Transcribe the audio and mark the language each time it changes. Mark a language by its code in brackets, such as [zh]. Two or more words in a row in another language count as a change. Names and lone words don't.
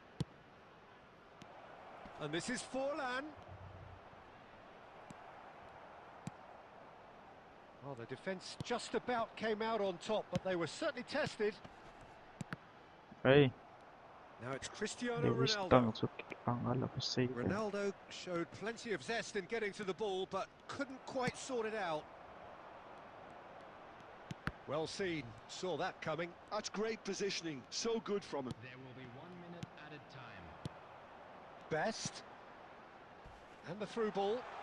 [en] And this is Forlan. Well, the defence just about came out on top, but they were certainly tested. Hey, Now it's Cristiano Lewis Ronaldo. tang sukik ang alapasay. Ronaldo showed plenty of zest in getting to the ball, but couldn't quite sort it out. Well seen, saw that coming. That's great positioning, so good from him. There will be 1 minute added time. Best. And the through ball.